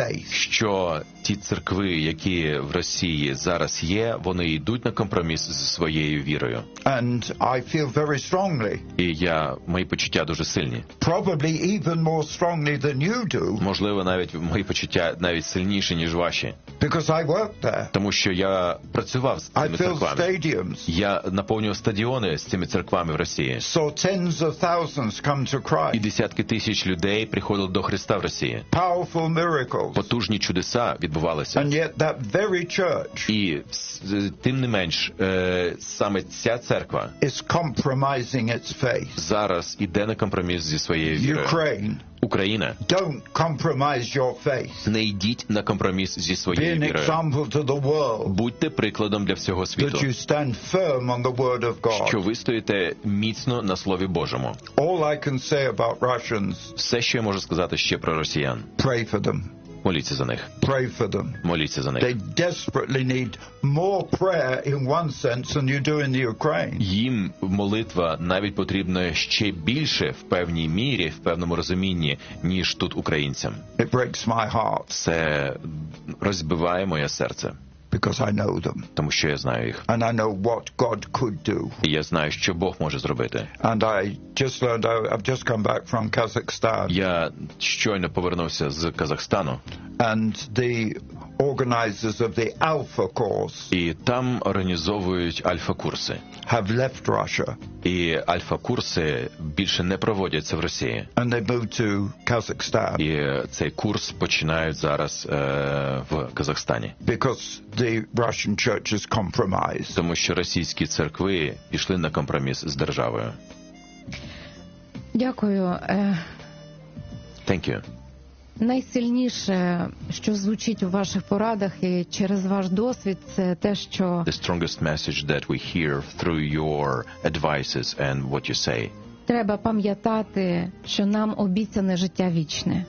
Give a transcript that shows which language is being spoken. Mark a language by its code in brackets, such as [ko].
[uk] що ті церкви, які в Росії зараз є, вони йдуть на компроміс зі своєю вірою. [en] And I feel very strongly. [uk] І я, мої почуття дуже сильні. [en] Probably even more strongly than you do. [uk] Можливо, навіть мої почуття навіть сильніші, ніж ваші. [en] Because I worked there. [uk] Тому що я працював з цими церквами. [en] Stadiums. [uk] Я наповнював стадіони з цими церквами в Росії. [en] So tens of thousands come to Christ. [uk] І десятки тисяч людей приходили до Христа в Росії. [en] Powerful miracles. [uk] Потужні чудеса відбувалися. [en] And yet that very church. [uk] І тим не менш, саме ця церква [en] is compromising its faith. [uk] Зараз іде на компроміс зі своєю вірою. [en] Ukraine. [uk] Україна. [en] Don't compromise your faith. [uk] Не йдіть на компроміс зі своєю вірою. [en] Be an example to the world. [uk] Будьте прикладом для всього світу. [en] That you stand firm on the word of God. [uk] Що ви стоїте міцно на слові Божому. [en] All I can say about Russians. [uk] Все, що я можу сказати ще про росіян. [en] Pray for them. [uk] Моліться за них. [en] Pray for them. [uk] Моліться за них. [en] They desperately need more prayer in one sense than you do in the Ukraine. [uk] Їм молитва навіть потрібна ще більше в певній мірі, в певному розумінні, ніж тут українцям. [en] It breaks my heart. [uk] Це розбиває моє серце. [en] Because I know them. [uk] Тому що я знаю їх. [en] And I know what God could do. [uk] І я знаю, що Бог може зробити. [en] And I just learned, I've just come back from Kazakhstan. [uk] Я щойно повернувся з Казахстану. [en] And the organizers of the Alpha course. [uk] І там організовують альфа-курси. [en] Have left Russia. [uk] І альфа-курси більше не проводяться в Росії. [en] And they moved to Kazakhstan. [uk] І цей курс починають зараз в Казахстані. [en] Because the Russian church is compromised. [uk] Тому що російські церкви пішли на компроміс з державою. Дякую. [en] Thank you. [uk] Найсильніше, що звучить у ваших порадах і через ваш досвід, це те, що [en] The strongest message that we hear through your advices and what you say. [uk] Треба пам'ятати, що нам обіцяне життя вічне.